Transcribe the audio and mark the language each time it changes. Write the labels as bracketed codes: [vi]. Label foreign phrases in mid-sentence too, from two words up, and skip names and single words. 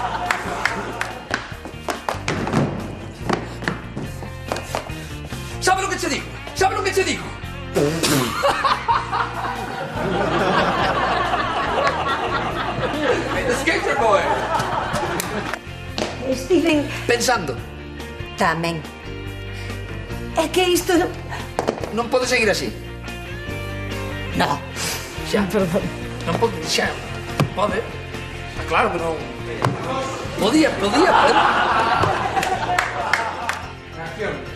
[es] ¿Sabes lo que te digo? ¿Sabes lo que te digo? [en] The skater boy. Steven... [gl] Pensando. Tamén. É que isto... Non pode seguir así. [es] No. [gl] Xa. Perdón. Non pode, xa. Pode. Está claro que non... Podía, pero... Acción.